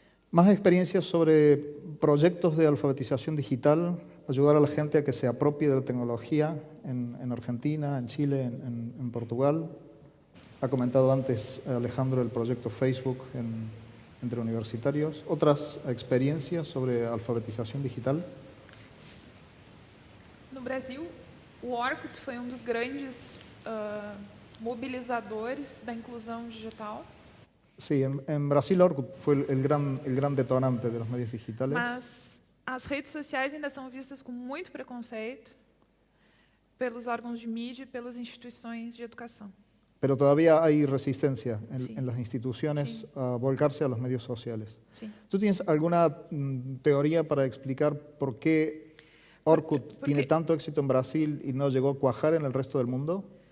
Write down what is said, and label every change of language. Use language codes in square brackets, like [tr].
[es] Más experiencias sobre proyectos de alfabetización digital, ayudar a la gente a que se apropie de la tecnología en Argentina, en Chile, en Portugal. Ha comentado antes Alejandro el proyecto Facebook entre universitarios. ¿Otras experiencias sobre alfabetización digital? [pt] No Brasil, o Orkut foi dos grandes mobilizadores da inclusão digital. [es] Sí, en Brasil Orkut fue el gran detonante de los medios digitales. [pt] Mas as redes sociais ainda são vistas com muito preconceito pelos órgãos de mídia e pelas instituições de educação. [es] Pero todavía hay resistencia en las instituciones a volcarse a los medios sociales. Sí. ¿Tú tienes alguna teoría para explicar por qué Orkut tiene tanto éxito en Brasil y no llegó a cuajar en el resto del mundo?